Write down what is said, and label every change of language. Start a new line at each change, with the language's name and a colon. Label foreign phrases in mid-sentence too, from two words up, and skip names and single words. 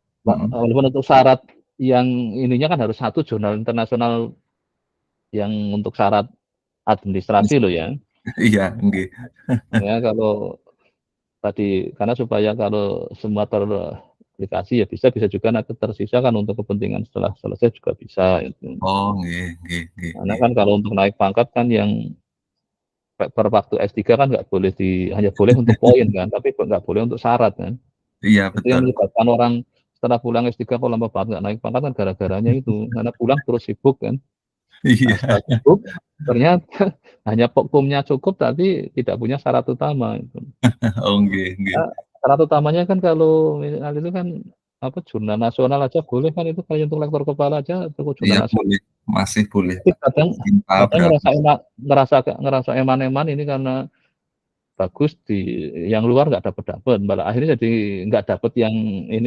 Indonesian: walaupun untuk syarat yang ininya kan harus satu jurnal internasional yang untuk syarat administrasi loh ya. Iya, nggih. Ya kalau tadi karena supaya kalau semua teraplikasi ya bisa juga nanti tersisa kan untuk kepentingan setelah selesai juga bisa itu.
Javanese: Oh, nggih, nggih, nggih,
Indonesian: Karena nggih. kan kalau untuk naik pangkat kan yang per waktu S3 kan nggak boleh hanya boleh untuk poin kan, tapi nggak boleh untuk syarat kan. Iya, Itu yang betul. menyebabkan orang setelah pulang S3 kok lama banget nggak naik pangkat kan gara-garanya itu, karena pulang terus sibuk kan. Nah, Iya. setelah sibuk ternyata hanya POKPUM-nya cukup tapi tidak punya syarat utama itu.
Javanese: Oh, nggih, nggih.
Indonesian: Syarat utamanya kan kalau misal itu kan apa jurnal nasional aja boleh kan itu kayak untuk lektor kepala aja untuk Iya, jurnal nasional. boleh. Masih boleh, Tapi Pak. Sinta kadang berapa? ngerasa eman-eman ini karena bagus di yang luar nggak dapat, malah akhirnya jadi nggak dapat yang ini.